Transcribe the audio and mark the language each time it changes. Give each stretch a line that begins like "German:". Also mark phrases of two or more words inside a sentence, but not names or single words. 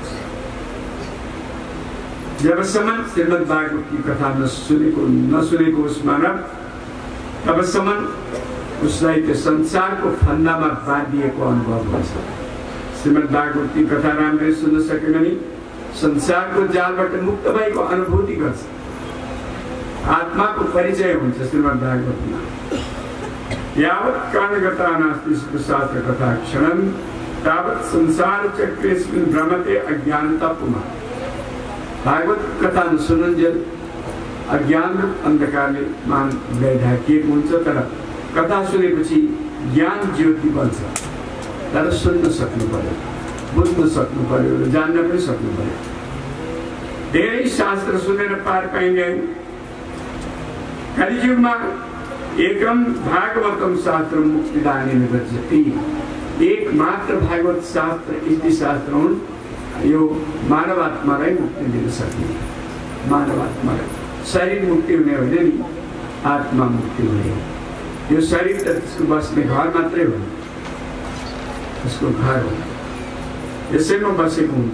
Nepali: जबसम्म श्रीमद् भागवतकी कथा नसुनेको उस मानव, तबसम्म उसलाई त्यो संसारको फन्दामा बाँधिएको अनुभव हुन्छ। श्रीमद् भागवतकी कथा राम्ररी सुन्न सक्यो भने संसारको जालबाट मुक्त भएको अनुभूति गर्छ। आत्माको परिचय हुन्छ श्रीमद् भागवतमा।
Sanskrit: यावत् कारणगता नास्ति सुखशास्त्र कथा क्षणं तावत् संसार चक्रेस्मिन् भ्रमते अज्ञानतापुमा।
Nepali: भागवत कथा सुनुन्जेल अज्ञान अन्धकारले मान ढाकिएको हुन्छ। तर कथा सुनेपछि ज्ञान ज्योति बन्छ। तर सुन्न सक्नु पर्यो, बुझ्न सक्नु पर्यो र जान्न पनि सक्नु पर्यो। धेरै शास्त्र सुनेर पार पाइँदैन।
Sanskrit: कलियुगमा एकम भागवतम शास्त्र मुक्तिदानी गच्छति।
Nepali: एक मात्र भागवत शास्त्र इति शास्त्र हुन् यो मानव आत्मालाई मुक्ति दिन सक्ने, मानव आत्मालाई शरीर मुक्ति हुने होइन नि, आत्मा मुक्ति हुने हो। यो शरीर त त्यसको बस्ने घर मात्रै हो, उसको घर हो, यसैमा बसेको हुन्छ।